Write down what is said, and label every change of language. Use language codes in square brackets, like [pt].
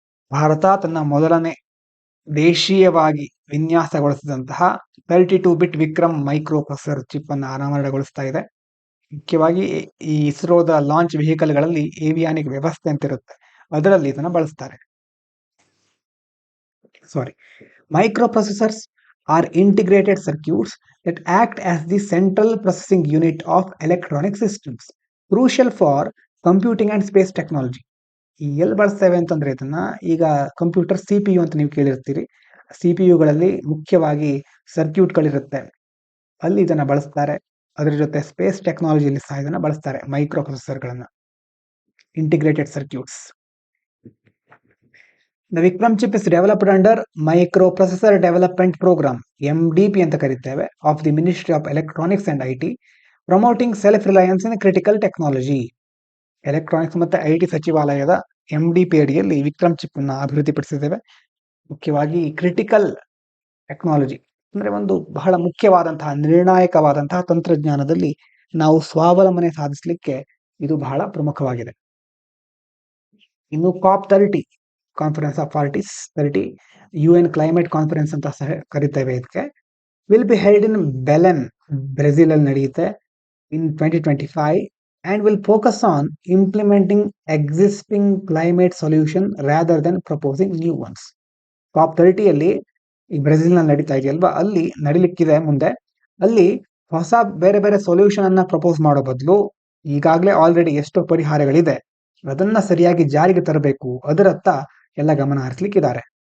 [kn] ಭಾರತ ತನ್ನ ಮೊದಲನೇ ದೇಶೀಯವಾಗಿ ವಿನ್ಯಾಸಗೊಳಿಸಿದಂತಹ 32-bit Vikram micro processor chip ಅನ್ನು ಅನಾವರಣಗೊಳಿಸ್ತಾ ಇದೆ. ಮುಖ್ಯವಾಗಿ ಈ ಇಸ್ರೋದ ಲಾಂಚ್ ವೆಹಿಕಲ್ಗಳಲ್ಲಿ ಏವಿಯಾನಿಕ್ ವ್ಯವಸ್ಥೆ ಅಂತ ಇರುತ್ತೆ, ಅದರಲ್ಲಿ ಇದನ್ನು ಬಳಸ್ತಾರೆ. [en] Microprocessors are integrated circuits that act as the central processing unit of electronic systems, crucial for computing and space technology. [kn] ಎಲ್ಲಿ ಬಳಸ್ತೇವೆ ಅಂತಂದ್ರೆ ಇದನ್ನ ಈಗ ಕಂಪ್ಯೂಟರ್ CPU ಅಂತ ನೀವು ಕೇಳಿರ್ತೀರಿ. CPU-ಗಳಲ್ಲಿ ಮುಖ್ಯವಾಗಿ ಸರ್ಕ್ಯೂಟ್ಗಳಿರುತ್ತೆ, ಅಲ್ಲಿ ಇದನ್ನ ಬಳಸ್ತಾರೆ. ಅದರ ಜೊತೆ ಸ್ಪೇಸ್ ಟೆಕ್ನಾಲಜಿಯಲ್ಲಿ ಸಹ ಇದನ್ನ ಬಳಸ್ತಾರೆ, micro ಪ್ರೊಸೆಸರ್ಗಳನ್ನ, integrated circuits. [en] The Vikram chip is developed under Microprocessor Development Program (MDP) [kn] ಅಂತ ಕರೀತೇವೆ [en] of the Ministry of Electronics and IT, promoting self-reliance in critical technology. [kn] Electronics ಮತ್ತು IT ಸಚಿವಾಲಯದ MDP ಅಡಿಯಲ್ಲಿ ವಿಕ್ರಮ್ ಚಿಪ್ ಅನ್ನು ಅಭಿವೃದ್ಧಿಪಡಿಸಿದ್ದೇವೆ. ಮುಖ್ಯವಾಗಿ ಕ್ರಿಟಿಕಲ್ ಟೆಕ್ನಾಲಜಿ ಅಂದ್ರೆ ಒಂದು ಬಹಳ ಮುಖ್ಯವಾದಂತಹ ನಿರ್ಣಾಯಕವಾದಂತಹ ತಂತ್ರಜ್ಞಾನದಲ್ಲಿ ನಾವು ಸ್ವಾವಲಂಬನೆ ಸಾಧಿಸಲಿಕ್ಕೆ ಇದು ಬಹಳ ಪ್ರಮುಖವಾಗಿದೆ. ಇನ್ನು COP30 conference of parties 30 UN climate conference ಅಂತ ಸಹ ಕರಿತೇವೆ. ಇದಕ್ಕೆ [en] will be held in Belem, Brazil [kn] ಅಲ್ಲಿ ನಡೆಯುತ್ತೆ [en] In 2025 and will focus on implementing existing climate solution rather than proposing new ones. [kn] COP30 ಅಲ್ಲಿ ಈ ಬ್ರೆಜಿಲ್ ನಲ್ಲಿ ನಡೀತಾ ಇದೆಯಲ್ವಾ, ಅಲ್ಲಿ ನಡಿಲಿಕ್ಕಿದೆ ಮುಂದೆ. ಅಲ್ಲಿ ಹೊಸ ಬೇರೆ ಬೇರೆ ಸೊಲ್ಯೂಷನ್ ಅನ್ನ ಪ್ರಪೋಸ್ ಮಾಡೋ ಬದಲು ಈಗಾಗಲೇ ಆಲ್ರೆಡಿ ಎಷ್ಟೋ ಪರಿಹಾರಗಳಿದೆ, ಅದನ್ನ ಸರಿಯಾಗಿ ಜಾರಿಗೆ ತರಬೇಕು, ಅದರತ್ತ ಎಲ್ಲ ಗಮನ ಹರಿಸಲಿಕ್ಕಿದ್ದಾರೆ.